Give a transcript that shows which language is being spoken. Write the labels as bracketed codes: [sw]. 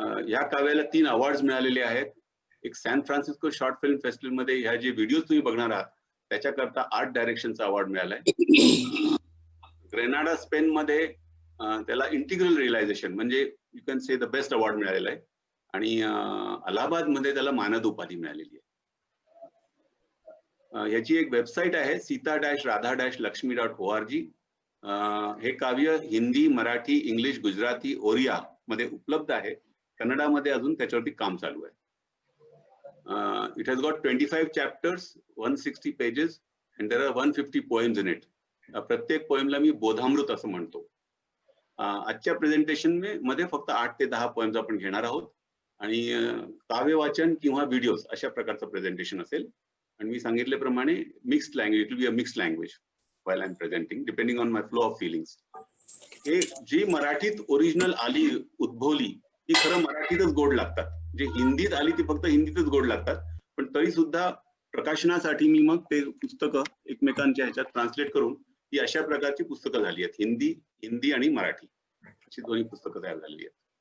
[mr] या काव्याला 3 अवॉर्ड्स मिळालेले आहेत. एक San Francisco short film festival मध्ये ह्या जे व्हिडिओ तुम्ही बघणार आहात त्याच्याकरता आर्ट डायरेक्शनचा अवॉर्ड मिळालाय. ग्रेनाडा स्पेन मध्ये त्याला इंटिग्रल रिअलायझेशन म्हणजे [en] you can say the best [mr] award मिळालेला आहे. आणि अलाहाबाद मध्ये त्याला मानद उपाधी मिळालेली आहे. याची एक वेबसाईट आहे, sita-radha-lakshmi.org. हे काव्य हिंदी, मराठी, इंग्लिश, गुजराती, ओरिया मध्ये उपलब्ध आहे. कन्नडामध्ये अजून त्याच्यावरती काम चालू आहे. [en] It has got 25 chapters, 160 pages and there are 150 poems in it. [mr] प्रत्येक पोएमला मी बोधामृत असं म्हणतो. आजच्या प्रेझेंटेशन मध्ये फक्त 8 ते 10 पोएम्स आपण घेणार आहोत. आणि काव्य वाचन किंवा व्हिडिओज अशा प्रकारचं प्रेझेंटेशन असेल. आणि मी सांगितल्याप्रमाणे [en] Mixed language, it will be a mixed language while I'm presenting depending on my flow of feelings. [mr] हे जी मराठीत ओरिजिनल आली, उद्भवली, ती खरं मराठीतच गोड लागतात. जे हिंदीत आली ती फक्त हिंदीतच गोड लागतात. पण तरी सुद्धा प्रकाशनासाठी मी मग ते पुस्तकं एकमेकांच्या ह्याच्यात ट्रान्सलेट करून ही अशा प्रकारची पुस्तकं झाली आहेत. हिंदी आणि मराठी अशी दोन्ही पुस्तकं तयार झालेली आहेत.